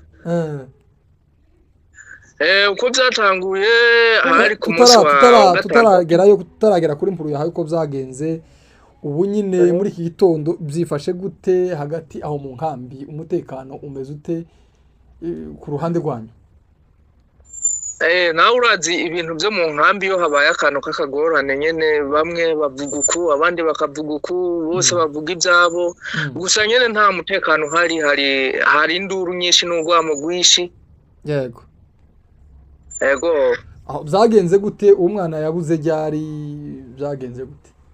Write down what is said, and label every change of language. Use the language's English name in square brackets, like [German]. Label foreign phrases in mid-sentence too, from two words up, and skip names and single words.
[Rundi] Uko byatanguye ari ku munsi wa tutaragera kuri mpuru yahaye uko byagenze ubu nyine muri iki gitondo byifashe gute hagati aho mu nkambi umutekano umeze ute ku ruhande rwanyu? Nawe urazi ibintu byo mu nkambi yo habaye akantu k'akagorane nyene bamwe bavuga uku abandi bakavuga uku bose bavuga ibyabo gusa nyene nta mutekano hari induru nyinshi n'urwamo rwinshi. Yego aho byagenze gute umwana yabuze ryari byagenze gute?